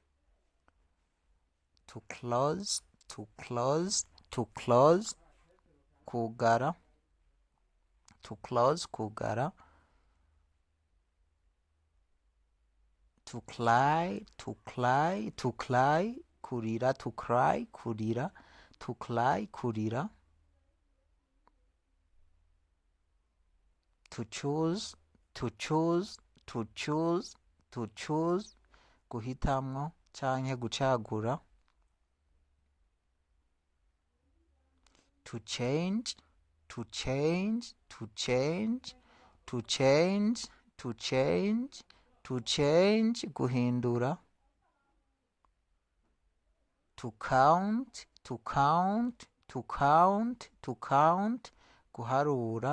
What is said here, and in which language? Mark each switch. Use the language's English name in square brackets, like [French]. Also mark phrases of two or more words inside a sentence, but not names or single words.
[English] To close, to close, to close, kugara. To close, kugara. To cry, to cry, to cry, kurira. To cry, kurira. To cry, kurira. To choose, to choose, to choose, to choose, [Rundi] guhitamwo canke gucagura. [English] To change, to change, to change, to change, to change, to change, guhindura. To count, to count, to count, to count, guharura.